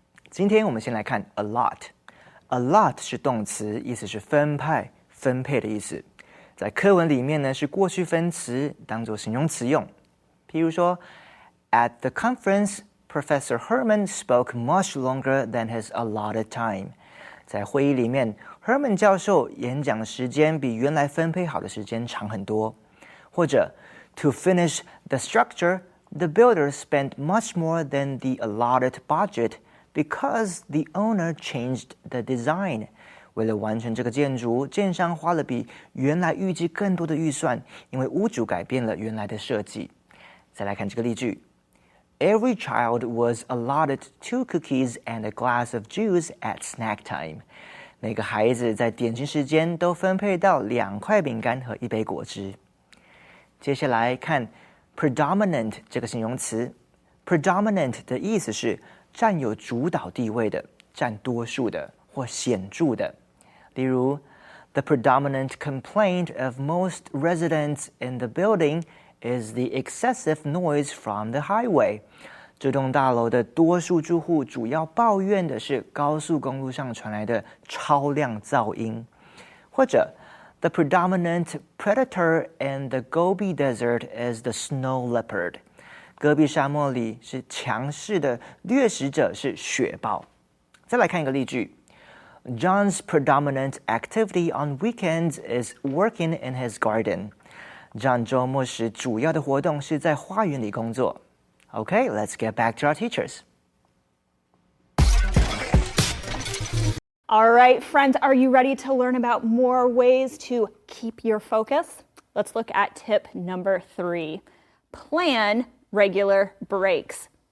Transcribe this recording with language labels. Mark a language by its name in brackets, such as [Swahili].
[Chinese] 今天我们先来看 allot。allot 是动词，意思是分派、分配的意思。在课文里面呢，是过去分词，当作形容词用。譬如说 [English] ，At the conference, Professor Herman spoke much longer than his allotted time. [Chinese] 在会议里面 ，Herman 教授演讲时间比原来分配好的时间长很多。或者 [English] ，To finish the structure.The builder spent much more than the allotted budget because the owner changed the design. [Chinese] 为了完成这个建筑，建商花了比原来预计更多的预算，因为屋主改变了原来的设计。再来看这个例句 [English] ：Every child was allotted 2 cookies and a glass of juice at snack time. [Chinese] 每个孩子在点心时间都分配到2块饼干和1杯果汁。接下来看。 Predominant 这个形容词 ，predominant 的意思是占有主导地位的、占多数的或显著的。例如 [English] ，The predominant complaint of most residents in the building is the excessive noise from the highway. [Chinese] 这栋大楼的多数住户主要抱怨的是高速公路上传来的超量噪音，或者。 [English] The predominant predator in the Gobi Desert is the snow leopard. [Chinese] 戈壁沙漠里是强势的掠食者是雪豹。再来看一个例句 [English] ：John's predominant activity on weekends is working in his garden. [Chinese] John 周末时主要的活动是在花园里工作。 [English] Okay, let's get back to our teachers. All right, friends, are you ready to learn about more ways to keep your focus? Let's look at tip number 3. Plan regular breaks.